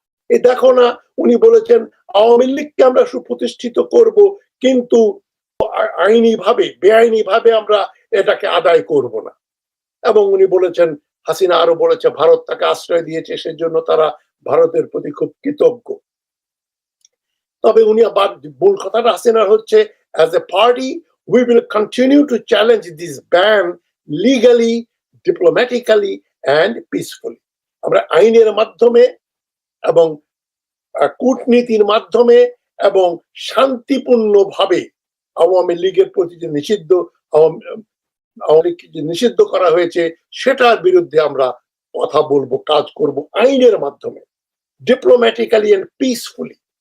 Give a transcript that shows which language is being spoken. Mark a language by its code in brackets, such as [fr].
[bn] এই দেখো না, উনি বলেছেন আওয়ামী লীগকে আমরা সুপ্রতিষ্ঠিত করব, কিন্তু আইনি ভাবে, বেআইনি ভাবে আমরা এটাকে আদায় করব না। এবং উনি বলেছেন, হাসিনা আরো বলেছে ভারত তাকে আশ্রয় দিয়েছে, সেজন্য তারা ভারতের প্রতি খুব কৃতজ্ঞ। তবে উনি আবার মূল কথাটা হাসিনার হচ্ছে, [en] as a party we will continue to challenge this ban legally, diplomatically and peacefully. [bn] আমরা আইনের মাধ্যমে এবং কূটনীতির মাধ্যমে এবং শান্তিপূর্ণভাবে আওয়ামী লীগের প্রতি যে আওয়ামী লীগকে যে নিষিদ্ধ করা হয়েছে সেটার বিরুদ্ধে আমরা কথা বলবো, কাজ করব আইনের মাধ্যমে, [en] Diplomatically and peacefully.